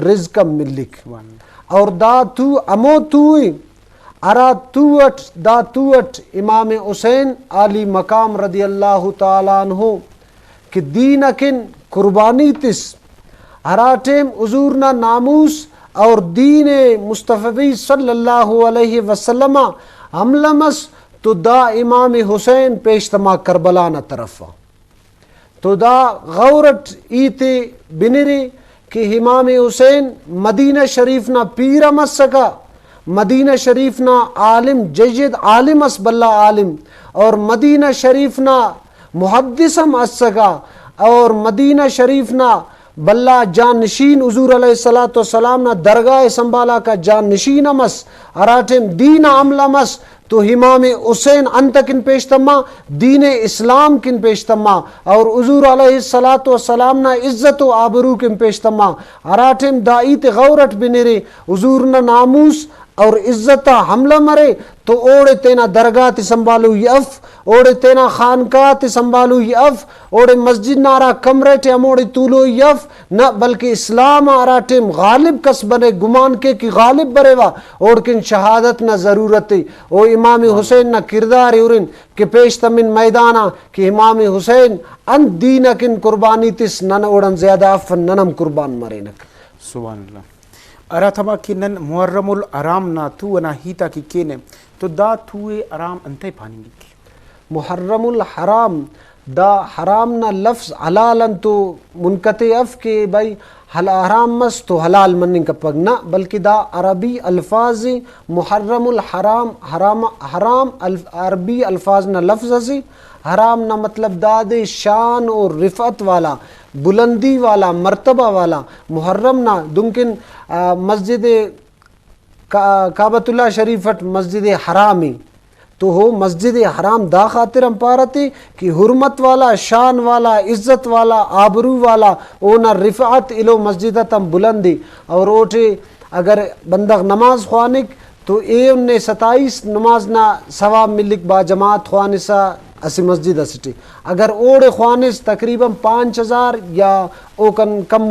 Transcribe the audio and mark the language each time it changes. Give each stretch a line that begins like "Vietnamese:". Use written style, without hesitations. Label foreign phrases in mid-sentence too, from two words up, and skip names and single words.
Brahui: رزق ملک اور دا تو امو توئی ارا توٹ دا توٹ امام حسین علی مقام رضی اللہ تعالیٰ عنہ کہ دین اکن قربانی تس ہرا ٹیم حضورنا ناموس اور دین مصطفی
Arabic: صلی اللہ علیہ وسلم
Brahui: حملمس تو دا امام حسین پیشتما کربلانا طرفا تو دا غورت ایتے بنری کہ امام حسین مدینہ شریف نا پیر مسکا مدینہ شریف نا عالم جید عالم اس بلا عالم اور مدینہ شریف نا محدثم اسکا اور مدینہ شریف نا بلا جان نشین حضور علیہ السلام نا درگاہ سنبھالا کا جان نشین امس اراتم دین عمل امس تو امام حسین انت کن پیشتما دین اسلام کن پیشتما اور حضور علیہ السلام نا عزت و آبرو کن پیشتما اراتم دائیت غورت بنیرے حضور نا ناموس اور عزت حملہ مرے تو اوڑے تینا درگاہ تی سنبھالو یف اوڑے تینا خانقاہ تی سنبھالو یف اوڑے مسجد نارا کمرے تے اموڑے طولو یف نہ بلکہ اسلام آرا ٹیم غالب کس بنے گمان کے کی غالب برے وا اوڑ کن شہادت نہ ضرورت او امام حسین نہ کردار اورن کہ پیشتا من میدانا کہ امام حسین ان دین کن قربانی تس نن اوڑن زیادہ افن ننم قربان مرینک۔
Arabic: سبحان اللہ۔
Brahui: ارا تھما کہ نن محرم الحرام نا تو نا ہیتا کی کینے تو دا توے ارام انتے پانی کی محرم الحرام دا حرام نا لفظ حلالن تو منقطع اف کے بھائی حرام مس تو حلال منن کا پگ نہ بلکہ دا عربی الفاظ محرم الحرام حرام عربی الفاظ نا لفظ اسی حرام نا مطلب داد
Urdu: شان اور رفعت والا بلندی والا مرتبہ والا
Brahui: محرم نا دمکن مسجد کعبۃ اللہ شریفت مسجد حرامی تو ہو مسجد حرام دا خاطر ہم پارتے کہ
Urdu: حرمت والا شان والا عزت والا آبرو والا
Brahui: اونا رفعت الو مسجدتم بلندی اور اوٹے اگر بندغ نماز خوانک تو اے انہیں 27 نماز نا ثواب ملک با جماعت خوانسا اسی مسجد اسٹی اگر اوڑے خوانس تقریباً 5000 یا اوکن کم و